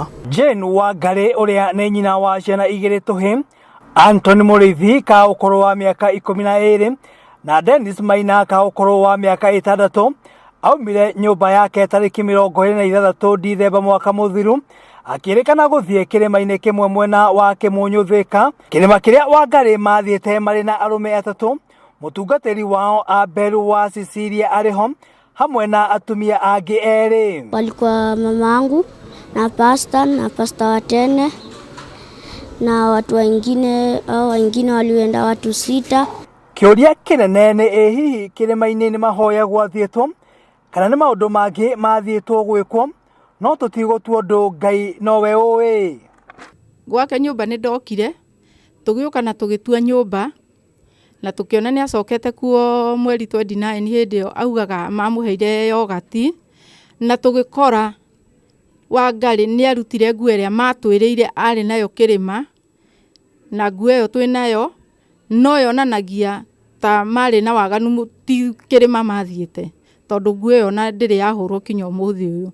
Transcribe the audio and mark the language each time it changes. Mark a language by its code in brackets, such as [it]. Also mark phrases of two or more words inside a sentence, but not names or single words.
[ki] Jane Wangari ũrĩa nĩ nyina wa ciana igĩrĩ tũhĩ Anthony Mũrĩithi ka ũkũrũ wa mĩaka 12 na Dennis Maina ka ũkũrũ wa mĩaka 6 aumire nyũmba yake tarĩki 26 Dithemba mwaka mũthiru akĩrĩkana gũthiĩ kĩrĩma-inĩ kĩmwe mwena wa Kĩmũnyũ Thĩka kĩrĩma kĩrĩa Wangari mathiĩte marĩ na arũme atatũ mũtungatĩri wao Abel wa Cecilia arĩho hamwe na atumia angĩ erĩ. [sw] Walikuwa mamangu na pastor wa tene na watu wengine walienda watu 6. [ki] Kĩũria kĩnene nĩ hihi kĩrĩma-inĩ nĩ mahoya gwathiĩtwo kana nĩ maũndũ mangĩ mathiĩtwo gwĩkwo no tũtigũtua ũndũ Ngai nowe ũĩ. Gwake nyũmba nĩ ndokire tũgĩũka na tũgĩtua nyũmba na tũkĩona nĩ acokete kuo mweri 29 hĩndĩ ĩyo augaga mamũheire yogati na tũgĩkora Wangari nĩ arutire nguo ĩrĩa matwĩrĩire arĩ nayo kĩrĩma na nguo ĩyo twĩnayo no yonanagia ta marĩ na waganu ti kĩrĩma mathiĩte tondũ nguo ĩyo na ndĩrĩ yahũrwo kinya ũmũthĩ ũyũ.